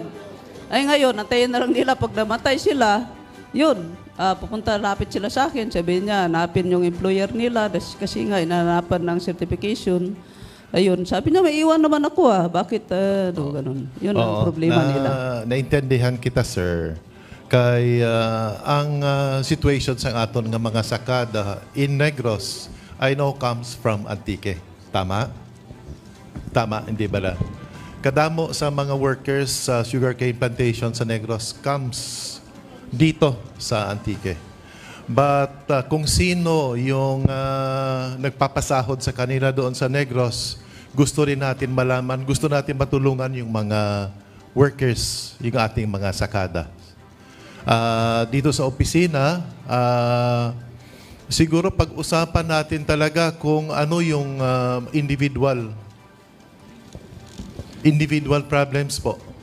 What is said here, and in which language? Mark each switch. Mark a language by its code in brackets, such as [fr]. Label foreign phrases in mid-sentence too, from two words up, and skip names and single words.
[tl] Ay ngayon, antayin na lang nila, pag namatay sila, yun, lapit sila sa akin, sabihin niya, hanapin yung employer nila, kasi nga, inanapan ng certification. Ayun, sabi niya, may iwan naman ako bakit, ganun. Yun ang problema nila. [hil] Naintindihan kita, sir. Kay ang situation sa aton nga mga sakada in Negros [en] I know comes from Antique. [hil] Tama? [tl] Tama, hindi ba na? [hil] Kadamo sa mga workers sa sugarcane plantation sa Negros comes dito sa Antique. [tl] But kung sino yung nagpapasahod sa kanila doon sa Negros, gusto rin natin malaman, gusto natin matulungan yung mga workers, yung ating mga sakada. Dito sa opisina, siguro pag-usapan natin talaga kung ano yung [en] individual problems [tl] po.